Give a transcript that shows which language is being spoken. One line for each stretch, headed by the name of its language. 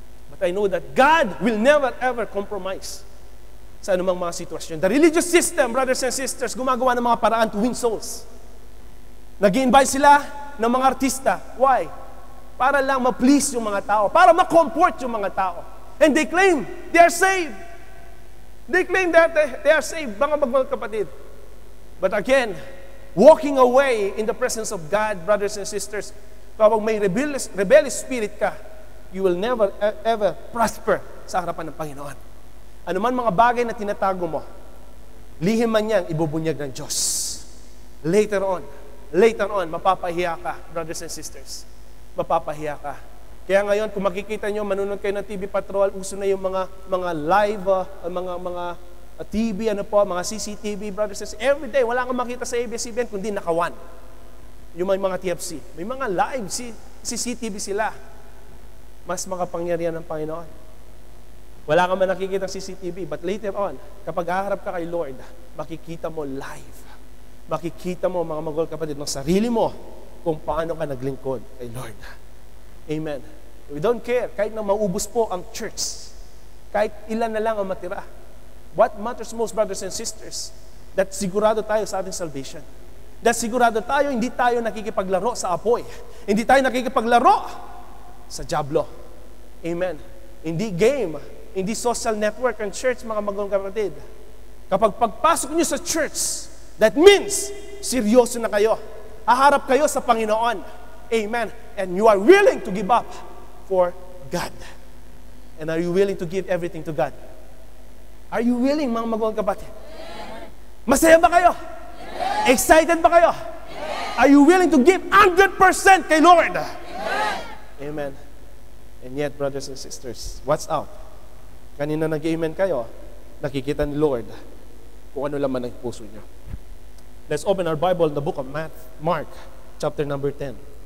English: But I know that God will never ever compromise
Filipino: sa anumang mga sitwasyon.
English: The religious system, brothers and sisters,
Filipino: gumagawa ng mga paraan
English: to win souls.
Filipino: Nag-i-invite sila ng mga artista. Why? Para lang ma-please yung mga tao. Para ma-comfort yung mga tao.
English: And they claim they are saved. They claim that they are saved,
Filipino: mga magmahal kapatid.
English: But again, walking away in the presence of God, brothers and sisters,
Filipino: kapag may rebellious spirit ka,
English: you will never ever prosper
Filipino: sa harapan ng Panginoon. Ano man mga bagay na tinatago mo, lihim man yan, ibubunyag ng Diyos.
English: Later on, later on,
Filipino: mapapahiya ka,
English: brothers and sisters.
Filipino: Mapapahiya ka. Kaya ngayon, kung makikita nyo, manunod kayo ng TV Patrol, uso na yung mga live, mga TV, mga CCTV, brothers and sisters.
English: Every day,
Filipino: wala kang makita sa ABS-CBN, kundi naka-1. Yung mga TFC. May mga live, CCTV sila. Mas makapangyarihan ng Panginoon. Wala ka man nakikita ng CCTV,
English: but later on,
Filipino: kapag haharap ka kay Lord, makikita mo live. Makikita mo, mga magol kapatid, ng sarili mo kung paano ka naglingkod kay Lord. Amen.
English: We don't care.
Filipino: Kahit na maubos po ang church, kahit ilan na lang ang matira.
English: What matters most, brothers and sisters, that
Filipino: sigurado tayo sa ating
English: salvation.
Filipino: That sigurado tayo, hindi tayo nakikipaglaro sa apoy. Hindi tayo nakikipaglaro sa diablo. Amen. Hindi game, hindi social network ang church, mga magong kapatid. Kapag pagpasok niyo sa church,
English: that means
Filipino: seryoso na kayo. Haharap kayo sa Panginoon. Amen.
English: And you are willing to give up for God. And are you willing to give everything to God? Are you willing,
Filipino: mga magong kapatid? Masaya ba kayo? Excited ba kayo?
English: Are you willing to give 100% kay Lord? Amen. And yet, brothers and sisters, what's out?
Filipino: Kanina nag-amen kayo, nakikita ni Lord kung ano laman ang puso nyo.
English: Let's open our Bible in the book of Mark, chapter number 10.